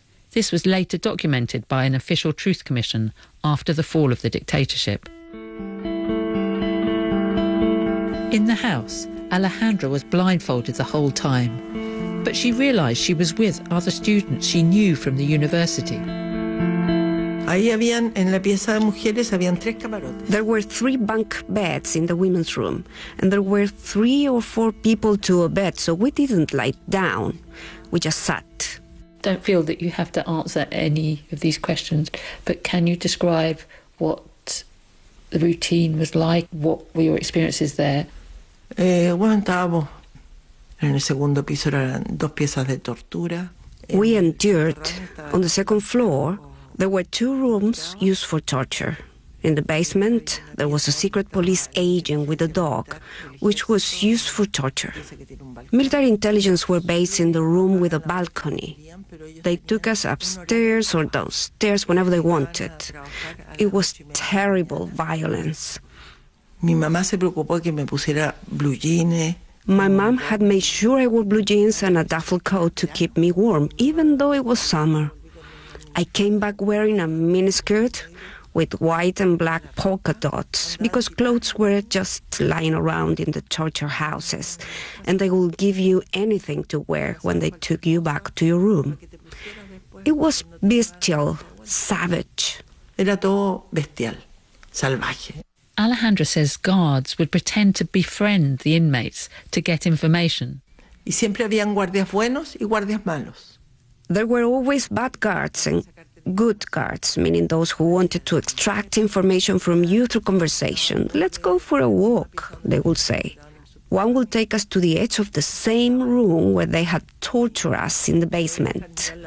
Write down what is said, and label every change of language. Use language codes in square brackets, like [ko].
[en] This was later documented by an official truth commission after the fall of the dictatorship. In the house, Alejandra was blindfolded the whole time, but she realised she was with other students she knew from the university. [es] Ahí habían, en la pieza de mujeres, habían tres camarotes. [en] There were three bunk beds in the women's room, and there were three or four people to a bed, so we didn't lie down, we just sat. Don't feel that you have to answer any of these questions, but can you describe what the routine was like? What were your experiences there? [es] Aguantamos. En el segundo piso eran dos piezas de tortura. [en] We endured. On the second floor, there were two rooms used for torture. In the basement, there was a secret police agent with a dog, which was used for torture. Military intelligence were based in the room with a balcony. They took us upstairs or downstairs whenever they wanted. It was terrible violence. [es] Mi mamá se preocupó que me pusiera blue jeans. [en] My mom had made sure I wore blue jeans and a duffel coat to keep me warm, even though it was summer. I came back wearing a miniskirt with white and black polka dots, because clothes were just lying around in the torture houses, and they would give you anything to wear when they took you back to your room. It was bestial, savage. [es] Era todo bestial, salvaje. [en] Alejandra says guards would pretend to befriend the inmates to get information. [es] Y siempre habían guardias buenos y guardias malos. [en] There were always bad guards and good guards, meaning those who wanted to extract information from you through conversation. Let's go for a walk, they would say. One would take us to the edge of the same room where they had tortured us in the basement.